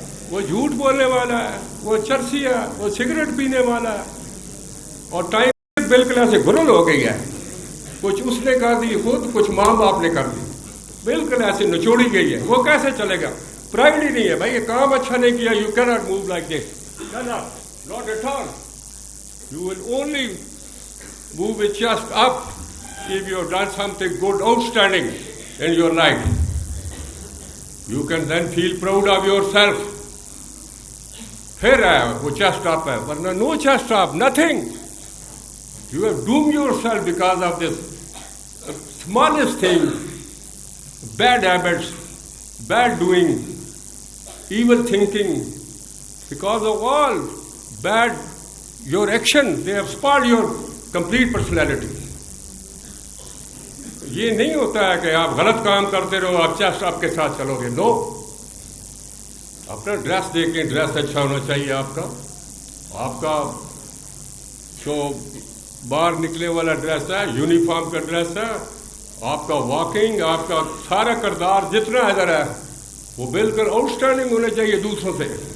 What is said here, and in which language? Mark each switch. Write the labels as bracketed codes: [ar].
[ur] وہ جھوٹ بولنے والا ہے, وہ چرسی ہے, وہ سگریٹ پینے والا ہے, اور ٹائم بالکل ایسے گھرل ہو گئی ہے. کچھ اس نے کر دی خود, کچھ ماں باپ نے کر دی, بالکل ایسے نچوڑی گئی ہے. وہ کیسے چلے گا؟ پرائڈ ہی نہیں ہے بھائی, یہ کام اچھا نہیں کیا, [en] You can not move like this, not at all. You will only move with chest up if you have done something good, outstanding in your life. You can then feel proud of yourself. [ur] Pھر ہے وہ [en] chest up [ur] ہے, ورنہ [en] no chest up, nothing. You have doomed yourself because of this smallest thing, bad habits, bad doing, evil thinking, because of all bad your action, they have spoiled your complete personality. [ur] یہ نہیں ہوتا ہے کہ آپ غلط کام کرتے رہو, آپ چیسٹ آپ کے ساتھ چلو گے. نو, اپنا ڈریس دیکھیں, ڈریس اچھا ہونا چاہیے آپ کا جو باہر نکلنے والا ڈریس ہے, یونیفارم کا ڈریس ہے, آپ کا واکنگ, آپ کا سارا کردار جتنا ادھر ہے وہ بالکل آؤٹ اسٹینڈنگ ہونا چاہیے دوسروں سے.